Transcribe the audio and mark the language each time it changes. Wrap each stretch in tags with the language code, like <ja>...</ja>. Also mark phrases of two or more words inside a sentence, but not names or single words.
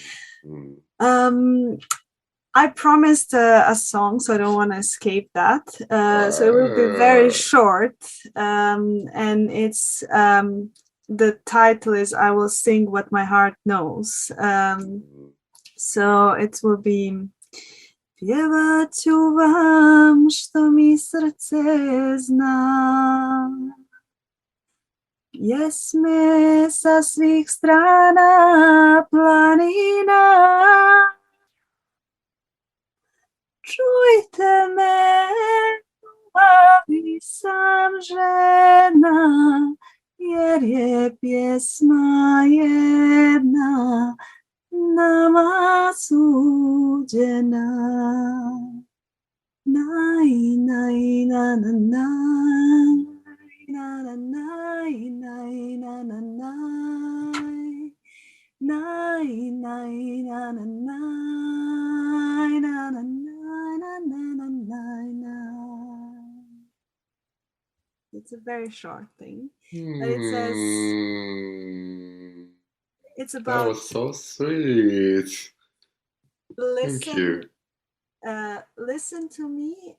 <en>I promised a song, so I don't want to escape that. So it will be very short, and it's the title is "I Will Sing What My Heart Knows." So it will be</en> <bs>"Pjevat ću vam što mi srce zna, jesme sa svih strana planina. Čujte me, ljubavi sam žena, jer je pjesma jedna nama suđena. Naj, naj, na, na, naj, na, na, naj, naj, na, na, naj, naj, naj, na, na, naj, na, na,</bs> <en>It's a very short thing, but it says it's about. That was so sweet. Listen, thank you. Listen to me.</en>